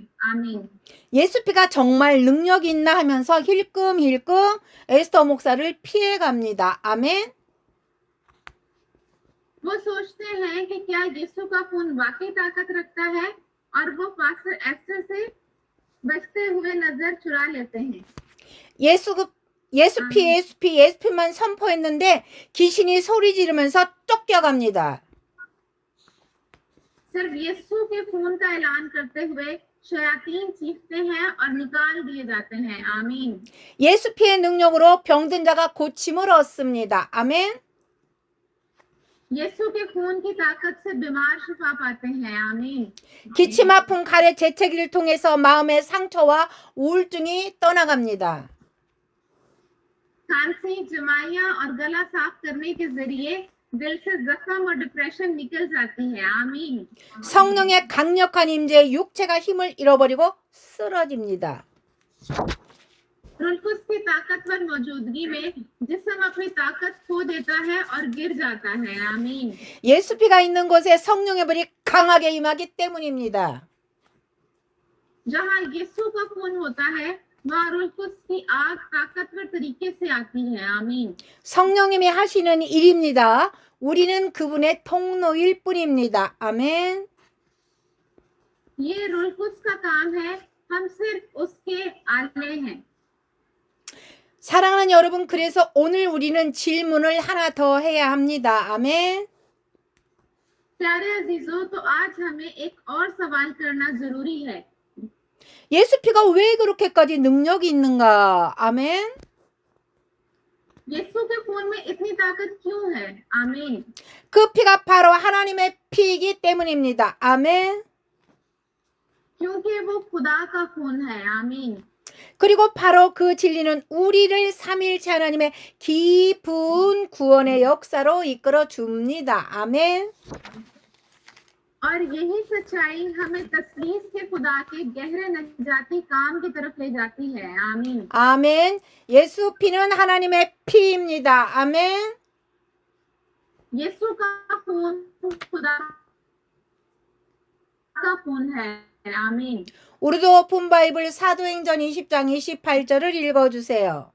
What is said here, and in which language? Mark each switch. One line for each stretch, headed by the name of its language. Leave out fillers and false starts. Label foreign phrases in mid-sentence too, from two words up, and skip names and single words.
Urdu: आमीन।
Korean: 예수피가 정말 능력이 있나 하면서 힐끔힐끔 에스더 목사를 피해 갑니다. 아멘.
Urdu: وہ سوچتے ہیں کہ کیا یسوع کا خون واقعی طاقت رکھتا ہے اور وہ پاسٹر ایسٹر سے بچتے ہوئے نظر چرا لیتے ہیں.
Korean: 예수피만 선포했는데 귀신이 소리 지르면서 쫓겨갑니다.
Urdu: صرف یسوع کے خون کا اعلان کرتے ہوئے شیاطین چیختے ہیں اور نکال دیے جاتے ہیں. आमीन।
Korean: 예수피의 능력으로 병든 자가 고침을 얻습니다. 아멘.
Urdu: یسوع کے خون کی طاقت سے بیمار شفا پاتے ہیں. आमीन।
Korean: 기침 아픈 가래 재채기를 통해서 마음의 상처와 우울증이 떠나갑니다.
Urdu: کھانسی، جمائیاں اور گلا صاف کرنے کے ذریعے دل سے زخم اور ڈپریشن نکل جاتی ہے. आमीन।
Korean: 성령의 강력한 임재에 육체가 힘을 잃어버리고 쓰러집니다.
Urdu: رلکس کی طاقتور موجودگی میں جسم اپنی طاقت کھو دیتا ہے اور گر جاتا ہے. आमीन।
Korean: 예수피가 있는 곳에 성령의 불이 강하게 임하기 때문입니다.
Urdu: جہاں یسوع کا خون ہوتا ہے وہاں رلکس کی آگ طاقتور طریقے سے آتی ہے. आमीन।
Korean: 성령님이 하시는 일입니다. 우리는 그분의 통로일 뿐입니다. 아멘.
Urdu: یہ رلکس کا کام ہے، ہم صرف اس کے آلے ہیں.
Korean: 사랑하는 여러분, 그래서 오늘 우리는 질문을 하나 더 해야 합니다. 아멘.
Urdu: پیارے عزیزوں، تو آج ہمیں ایک اور سوال کرنا ضروری ہے.
Korean: 예수피가 왜 그렇게까지 능력이 있는가? 아멘.
Urdu: یسوع کے خون میں اتنی طاقت کیوں ہے? आमीन।
Korean: 그 피가 바로 하나님의 피이기 때문입니다. 아멘.
Urdu: کیونکہ وہ خدا کا خون ہے. आमीन।
Korean: 그리고 바로 그 진리는 우리를 삼위일체 하나님의 깊은 구원의 역사로 이끌어 줍니다. 아멘.
Urdu: اور یہی سچائی ہمیں تثلیث کے خدا کے گہرے نجاتی کام کی طرف لے جاتی ہے. आमीन।
Korean: 아멘. 예수 피는 하나님의 피입니다. 아멘.
Urdu: یسوع کا خون خدا کا خون ہے. आमीन।
Korean: 우르드
English: open bible
Korean: 사도행전 20장 28절을 읽어주세요.